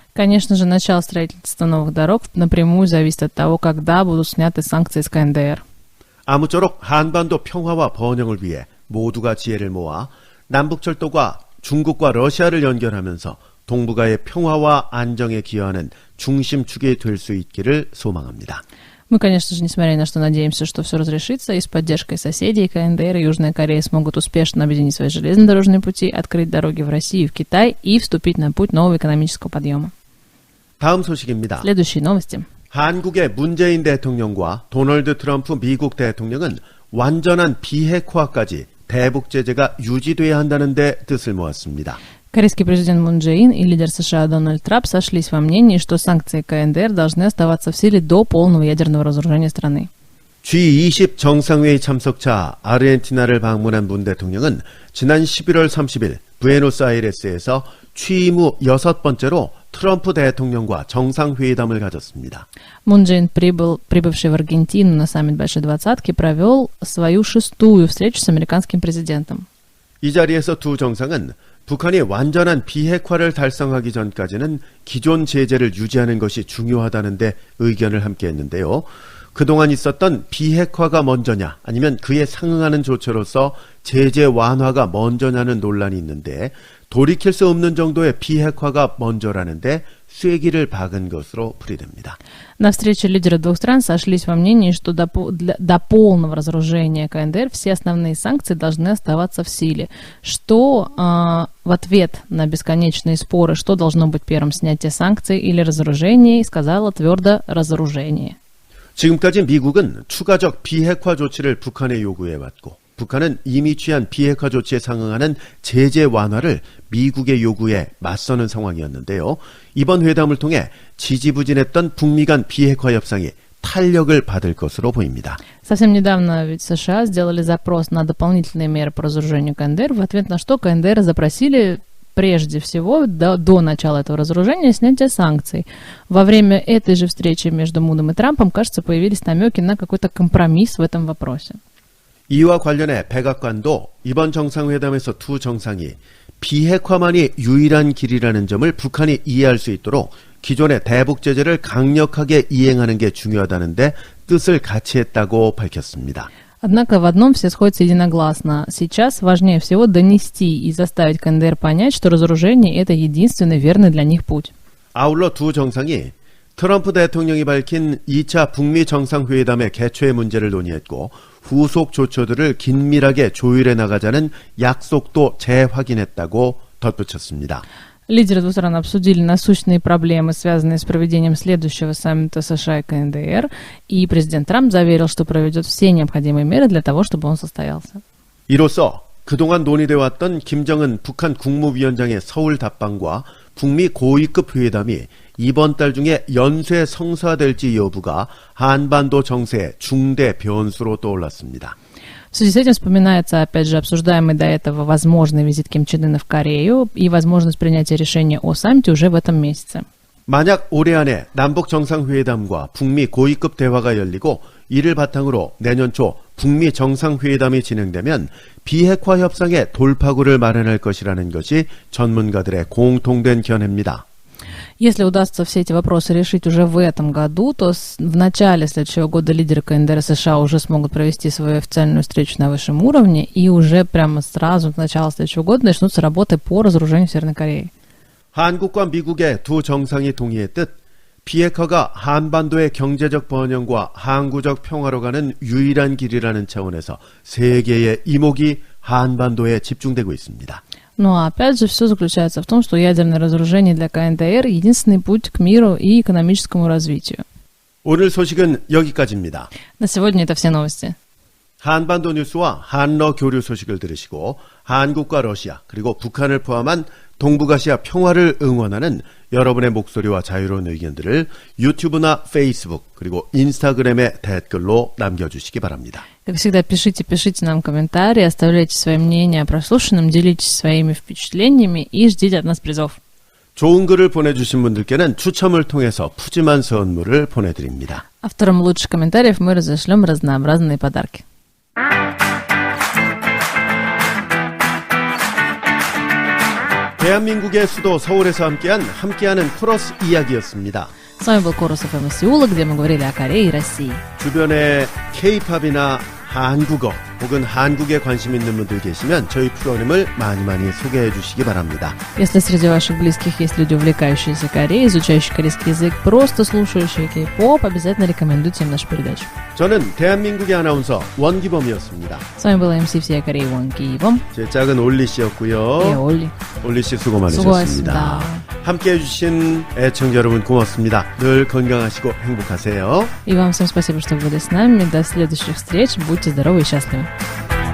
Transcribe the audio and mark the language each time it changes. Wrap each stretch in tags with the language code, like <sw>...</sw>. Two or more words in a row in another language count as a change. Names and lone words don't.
<ru>Конечно же, начало строительства новых дорог напрямую зависит от того, когда будут сняты санкции с КНДР.</ru> <ko>아무쪼록 한반도 평화와 번영을 위해 모두가 지혜를 모아 남북철도가 중국과 러시아를 연결하면서 동북아의 평화와 안정에 기여하는 중심축이 될 수 있기를 소망합니다.</ko> <ru>Мы, конечно же, несмотря ни на что, надеемся, что все разрешится, и с поддержкой соседей КНДР и Южная Корея смогут успешно объединить свои железнодорожные пути, открыть дороги в Россию и в Китай и вступить на путь нового экономического подъема.</ru> <ko>다음 소식입니다.</ko> <ru>Следующие новости.</ru> <ko>한국의 문재인 대통령과 도널드 트럼프 미국 대통령은 완전한 비핵화까지 대북 제재가 유지돼야 한다는 데 뜻을 모았습니다.</ko> <ru>Корейский президент Мун Чже Ин и лидер США Дональд Трамп сошлись во мнении, что санкции КНДР должны оставаться в силе до полного ядерного разоружения страны.</ru> <ko>G20 정상회의 참석차 아르헨티나를 방문한 문 대통령은 지난 11월 30일 부에노스아이레스에서 취임 후 6번째로 트럼프 대통령과 정상회담을 가졌습니다.</ko> <ru>Мун Чже Ин, прибывший в Аргентину на саммит Большой Двадцатки, провел свою 6-ю встречу с американским президентом.</ru> <ko>이 자리에서 두 정상은 북한이 완전한 비핵화를 달성하기 전까지는 기존 제재를 유지하는 것이 중요하다는 데 의견을 함께했는데요. 그동안 있었던 비핵화가 먼저냐 아니면 그에 상응하는 조처로서 제재 완화가 먼저냐는 논란이 있는데 돌이킬 수 없는 정도의 비핵화가 먼저라는데 쐐기를 박은 것으로 풀이됩니다.</ko> <ru>На встрече лидеры двух стран сошлись во мнении, что до полного разоружения КНДР все основные санкции должны оставаться в силе. Что в ответ на бесконечные споры, что должно быть первым, снятие санкций или разоружение, сказала твердо разоружение.</ru> <ko>지금까지 미국은 추가적 비핵화 조치를 북한에 요구해왔고 북한은 이미 취한 비핵화 조치에 상응하는 제재 완화를 미국의 요구에 맞서는 상황이었는데요. 이번 회담을 통해 지지부진했던 북미 간 비핵화 협상이 탄력을 받을 것으로 보입니다.</ko> <ru>Совсем недавно ведь США сделали запрос на дополнительные меры по разоружению КНДР, в ответ на что КНДР запросили прежде всего до начала этого разоружения снятие санкций. Во время этой же встречи между Муном и Трампом, кажется, появились намеки на какой-то компромисс в этом вопросе.</ru> <ko>이와 관련해 백악관도 이번 정상회담에서 두 정상이 비핵화만이 유일한 길이라는 점을 북한이 이해할 수 있도록 기존의 대북 제재를 강력하게 이행하는 게 중요하다는데 뜻을 같이 했다고 밝혔습니다.</ko> <ru>Однако в одном все сходятся единогласно. Сейчас важнее всего донести и заставить КНДР понять, что разоружение – это единственный верный для них путь.</ru> <ko>아울러 두 정상이 트럼프 대통령이 밝힌 2차 북미 정상회담의 개최 문제를 논의했고 후속 조처들을 긴밀하게 조율해 나가자는 약속도 재확인했다고 덧붙였습니다.</ko> <ru>Лидеры двух стран обсудили насущные проблемы, связанные с проведением следующего саммита США и КНДР, и президент Трамп заверил, что проведет все необходимые меры для того, чтобы он состоялся.</ru> <ko>이로써 그동안 논의되어 왔던 김정은 북한 국무위원장의 서울 답방과 북미 고위급 회담이 이번 달 중에 연쇄 성사될지 여부가 한반도 정세의 중대 변수로 떠올랐습니다.</ko> <ru>В связи с этим вспоминается, опять же, обсуждаемый до этого возможный визит Ким Чен Ына в Корею и возможность принятия решения о саммите уже в этом месяце.</ru> <ko>만약 올해 안에 남북 정상회담과 북미 고위급 대화가 열리고 이를 바탕으로 내년 초 북미 정상회담이 진행되면 비핵화 협상의 돌파구를 마련할 것이라는 것이 전문가들의 공통된 견해입니다.</ko> <ru>Если удастся все эти вопросы решить уже в этом году, то в начале следующего года лидеры КНДР и США уже смогут провести свою официальную встречу на высшем уровне, и уже прямо сразу, с начала следующего года, начнутся работы по разоружению Северной Кореи.</ru> <ko>한국과 미국의 두 정상이 동의했듯 비핵화가 한반도의 경제적 번영과 항구적 평화로 가는 유일한 길이라는 차원에서 세계의 이목이 한반도에 집중되고 있습니다.</ko> <ru>Ну а опять же, все заключается в том, что ядерное разоружение для КНДР – единственный путь к миру и экономическому развитию.</ru> <ko>오늘 소식은 여기까지입니다.</ko> <ru>На сегодня это все новости.</ru> <ko>한반도 뉴스와 한러 교류 소식을 들으시고 한국과 러시아 그리고 북한을 포함한 동북아시아 평화를 응원하는 여러분의 목소리와 자유로운 의견들을 유튜브나 페이스북 그리고 인스타그램에 댓글로 남겨주시기 바랍니다.</ko> <ru>Как всегда, пишите нам комментарии, оставляйте свои мнения о прослушанном, делитесь своими впечатлениями и ждите от нас призов.</ru> <ko>좋은 글을 보내주신 분들께는 추첨을 통해서 푸짐한 선물을 보내드립니다.</ko> <ru>Авторам лучших комментариев мы разошлем разнообразные подарки.</ru> <ko>대한민국의 수도 서울에서 함께하는 코러스 이야기였습니다.</ko> <ru>С вами был Корус ФМ из Сеула, где мы говорили о Корее и России.</ru> <ko>주변에 K-팝이나 한국어 혹은 한국에 관심 있는 분들 계시면 저희 프로그램을 많이 소개해 주시기 바랍니다.</ko> <ru>Если среди ваших близких есть люди, увлекающиеся Кореей, изучающие корейский язык, просто слушающие кей-поп, обязательно рекомендуйте им нашу передачу.</ru> <ko>저는 대한민국의 아나운서 원기범이었습니다.</ko> <ru>С вами была MC всей Кореи Вон Киевом.</ru> <ko>제 짝은 올리 И 씨였고요. Олли. 올리 씨 수고 많으셨습니다. 수고하셨습니다. 함께해 주신 애청자 여러분 고맙습니다. 늘 건강하시고 행복하세요.</ko> <ru>И вам всем спасибо, что были с нами. До следующих встреч. Будьте здоровы и счастливы.</ru>